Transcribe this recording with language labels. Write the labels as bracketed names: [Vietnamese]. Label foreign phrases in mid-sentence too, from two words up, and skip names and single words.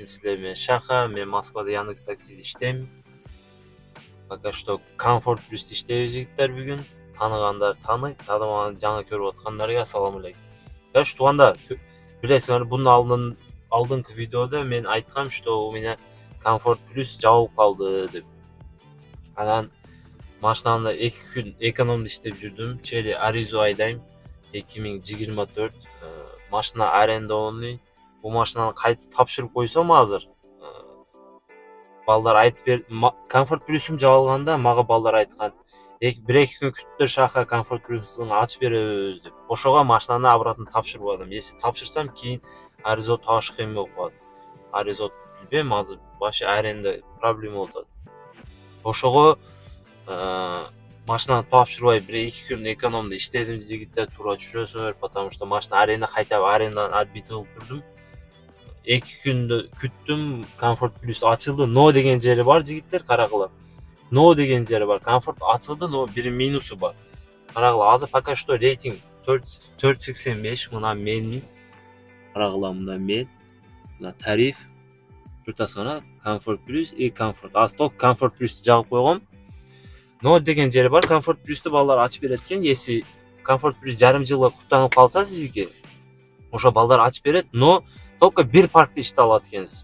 [Kyrgyz] Силер менен Шаха, мен Москвада Яндекс таксиде иштейм. [Russian] Пока что [Kyrgyz] Комфорт Плюс иштейбиз жигиттер бүгүн. Таныгандар таныйт, таанымаган жаңы көрүп аткандарга ассаламу алейкум. Короче, тугандар, билесиңер, бунун алдыңкы видеода мен айткам, [Russian] что у меня [Kyrgyz] Комфорт Плюс жабылып калды деп. Анан машинамда 2 күн экономдо иштеп жүрдүм. Чери Аризу айдайм. 2024 машина арендованный. Бул машинаны кайта тапшырып койсом азыр. Балдар айтып берди. Комфорт Плюсум жабылганда мага балдар айткан. 1-2 күн күттүр Шаха, Комфорт Плюсун ачып беребиз деп. Ошого машинаны обратно тапшырып алдым. Если тапшырсам, кийин аризо табыш кыйын болуп калат. Аризо билбейм, азыр вообще аренда проблема болуп атат. Ошого машинаны тапшырбай 1-2 күн экономдо иштедим жигиттер, туура түшүрөсүңөр, [Russian] потому что [Kyrgyz] машина арендадан отбит кылып турдум. 2 күндө күттүм, Комфорт Плюс ачылды. Но деген жери бар жигиттер, карагыла. Но деген жери бар. Комфорт ачылды, но бир минусу бар. Карагыла, азыр [Russian] пока что [Kyrgyz] рейтинг 4.85, мына менин. Карагыла, мына мен. Мына тариф. Туртасына Комфорт Плюс и Комфорт. Асток Комфорт Плюсту жагып койгом. Но деген жери бар. Комфорт Плюсту балдар ачып берет экен. Если Комфорт Плюс жарым жылга куттанып калса сизге, ошо балдар ачып берет, [Russian] но только [Kyrgyz] бир паркта иштей алат экенсиз.